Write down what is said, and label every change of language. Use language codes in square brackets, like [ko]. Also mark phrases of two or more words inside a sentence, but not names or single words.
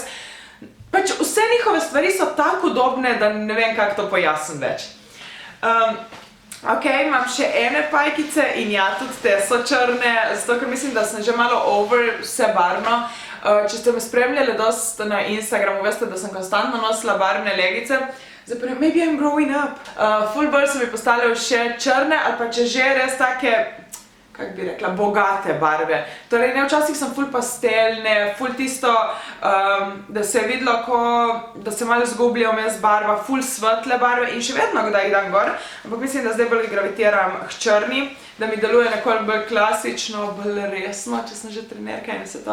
[sl] Pač vse njihove stvari so tako udobne, da ne vem, kako to pojasnim več. Ok, imam še ene pajkice in ja, tudi te so črne, zato ker mislim, da sem že malo over vse barvno. Če ste me spremljali dosti na Instagramu, veste, da sem konstantno nosila barvne legice. Zdaj, [en] maybe I'm growing up. [sl] Ful bolj so mi postale še črne, ali pa če že res take, kako bi rekla, bogate barve. Torej, ne, včasih sem ful pastelne, ful tisto, da se je videlo, da se malo zgublja vmes barva, ful svetle barve in še vedno, kdaj jih dam gor, ampak mislim, da zdaj bolj gravitiram k črni, da mi deluje nekoliko bolj klasično, bolj resno, če sem že trenerka in vse to.